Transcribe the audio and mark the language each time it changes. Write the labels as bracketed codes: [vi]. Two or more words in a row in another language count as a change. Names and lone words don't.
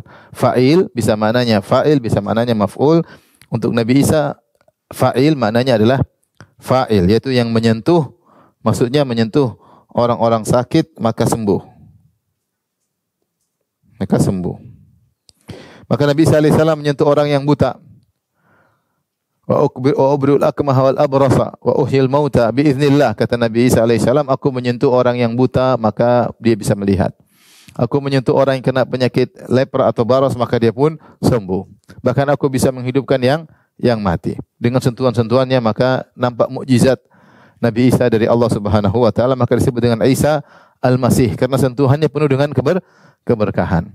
[id] Fa'il bisa maknanya fa'il, bisa maknanya maf'ul. Untuk Nabi Isa, fa'il maknanya adalah fa'il, yaitu yang menyentuh, maksudnya menyentuh orang-orang sakit maka sembuh. Maka sembuh. Maka Nabi Isa alaihissalam menyentuh orang yang buta. [ar] وأبرئ الأكمه والأبرص وأحيي الموتى بإذن الله, [id] kata Nabi Isa alaihissalam, aku menyentuh orang yang buta maka dia bisa melihat. Aku menyentuh orang yang kena penyakit lepra atau baras maka dia pun sembuh. Bahkan aku bisa menghidupkan yang mati. Dengan sentuhan-sentuhannya maka nampak mukjizat Nabi Isa dari [ar] الله سبحانه وتعالى, [id] maka disebut dengan Isa Al-Masih karena sentuhannya penuh dengan keberkahan.